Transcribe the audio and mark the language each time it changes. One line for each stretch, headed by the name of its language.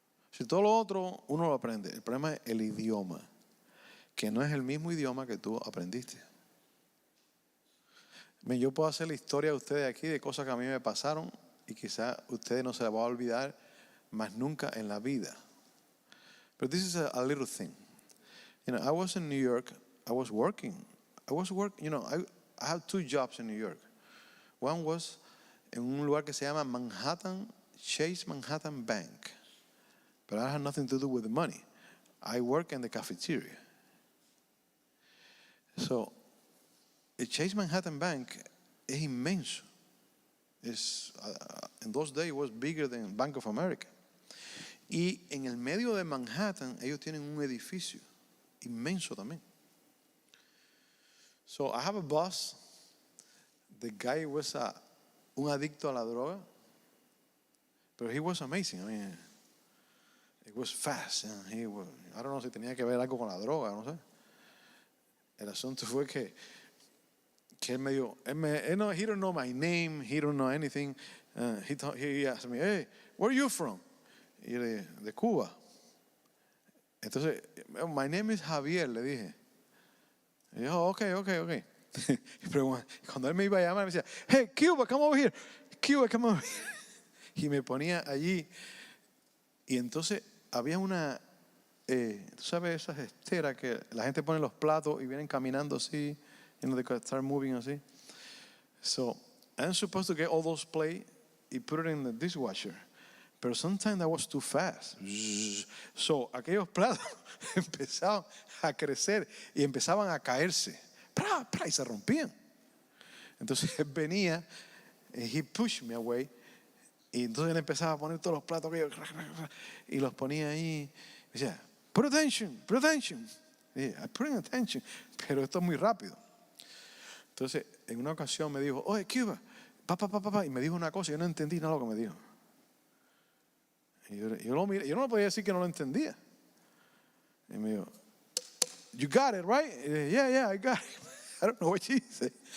Spanish: Si todo lo otro uno lo aprende, el problema es el idioma, que no es el mismo idioma que tú aprendiste. Yo puedo hacer la historia de ustedes aquí de cosas que a mí me pasaron y quizás ustedes no se las van a olvidar más nunca en la vida.
English: But this is a little thing. I was in New York. I was working. I had 2 jobs in New York. One was
Spanish: en un lugar que se llama Chase Manhattan Bank.
English: But I had nothing to do with the money. I work in the cafeteria.
Spanish: So, el Chase Manhattan Bank es inmenso.
English: In those days it was bigger than Bank of America.
Spanish: Y en el medio de Manhattan ellos tienen un edificio inmenso también.
English: So I have a boss. The guy was
Spanish: un adicto a la droga,
English: but he was amazing. I mean, it was fast. And I don't know
Spanish: si tenía que ver algo con la droga, no sé. El asunto fue que él me dijo,
English: he don't know my name, he don't know anything. He asked me, hey, where are you from?
Spanish: Y yo le dije, de Cuba. Entonces,
English: my name is Javier,
Spanish: le dije. Y yo, okay. Pero cuando él me iba a llamar, me decía,
English: hey, Cuba, come over here.
Spanish: Cuba, come over here. Y me ponía allí. Y entonces había una, tú sabes, esas esteras que la gente pone los platos y vienen caminando así.
English: They start moving así. So, I'm supposed to get all those plates and put it in the dishwasher. Pero sometimes that was too fast.
Spanish: So, aquellos platos empezaban a crecer y empezaban a caerse. Y se rompían. Entonces él venía,
English: he pushed me away.
Spanish: Y entonces él empezaba a poner todos los platos y los ponía ahí. Y decía,
English: put attention.
Spanish: Y
English: I'm putting attention.
Spanish: Pero esto es muy rápido. Entonces, en una ocasión me dijo, oye, Cuba, papá, y me dijo una cosa, y yo no entendí nada de lo que me dijo. Y yo lo miré, yo no le podía decir que no lo entendía. Y me dijo,
English: you got it, right?
Spanish: Y dije,
English: yeah, I got it. I don't know what she said.